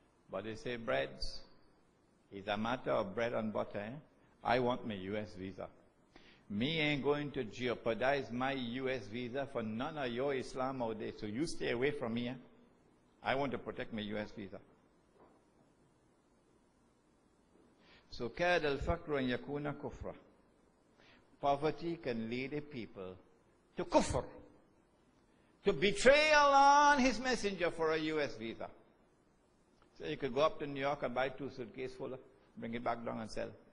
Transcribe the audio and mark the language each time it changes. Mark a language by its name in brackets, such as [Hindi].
[English] But they say, breads is a matter of bread and butter. I want my US visa. Me ain't going to jeopardize my US visa for none of your Islam out there. So you stay away from me. I want to protect my US visa. [Arabic] So كَادَ الْفَقْرُ أَن يَكُونَ كُفْرًا. [English] Poverty can lead a people to kufr, to betray Allah and His Messenger for a US visa. So you could go up to New York and buy 2 suitcases full, bring it back down and sell.